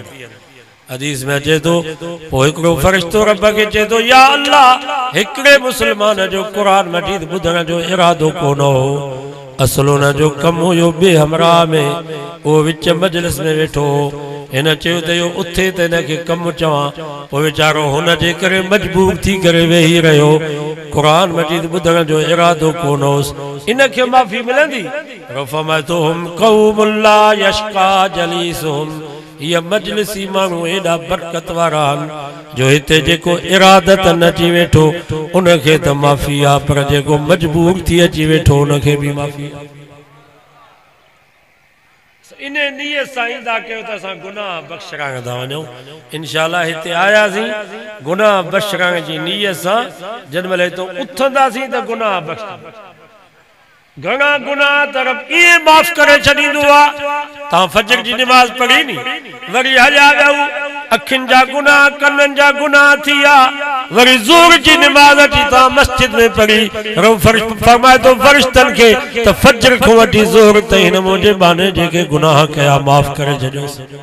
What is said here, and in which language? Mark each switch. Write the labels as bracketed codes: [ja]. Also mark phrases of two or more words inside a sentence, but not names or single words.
[sd] हदीस में अचे तो पोइ हिकिड़ो फ़रिश्तो रब खे चए तो [ar] يا الله [sd] हिकिड़े मुस्लमान जो क़ुरान मजीद ॿुधण जो इरादो कोन हो असलो न जो कम हुयो बे हमराह में वो विच मजलिस में वेठो इन चयो त यो उथे त इनखे कम चवां पोइ वीचारो हुन जे करे मजबूर थी करे वेही रहियो क़ुरान मजीद ॿुधण जो इरादो कोन होसि इनखे माफ़ी मिलंदी। [ar] رفمتهم قوم لا يشقى جليسهم [sd] ये मजलिसी माण्हू एॾा बरकत वारा आहिनि जो हिते जेको इरादत न अची वेठो उनखे त माफ़ी आहे पर जेको मजबूर थी अची वेठो उनखे बि माफ़ी आहे। इन नीयत सां ईंदा कयो त असां गुनाह बख़्शण था वञूं। इंशाअल्लाह हिते आयासीं गुनाह बख़्शण जी नीयत सां जॾहिं हितां उथंदासीं त गुनाह बख़्शण घणा गुनाह तरफ ये माफ़ करे छॾींदो आहे। तव्हां फजर जी नमाज़ पढ़ी नी वरी हलिया वियो अखियुनि जा गुनाह कननि जा गुनाह थिया वरी ज़ोर जी नमाज़ अची तव्हां मस्जिद में पढ़ी फरमाए तो फरिश्तनि खे त फजर खां वठी ज़ोर ताईं हिन मुंहिंजे बहाने जेके गुनाह कया माफ़ करे छॾियोसि।